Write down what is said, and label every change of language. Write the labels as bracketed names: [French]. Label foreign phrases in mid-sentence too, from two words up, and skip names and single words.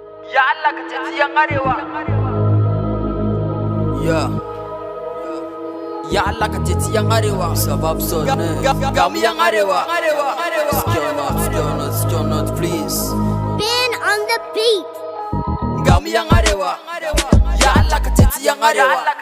[Hausa] Ya Allah ka ceci yan arewa. Ya. Ya Allah ka ceci yan arewa. Sabab son Ga, ne. ga, ga, ga mu yan arewa. [English] Still not, still not, still not, please. Ben on the beat. [Hausa] Ga mu yan arewa. Ya Allah ka ceci yan arewa.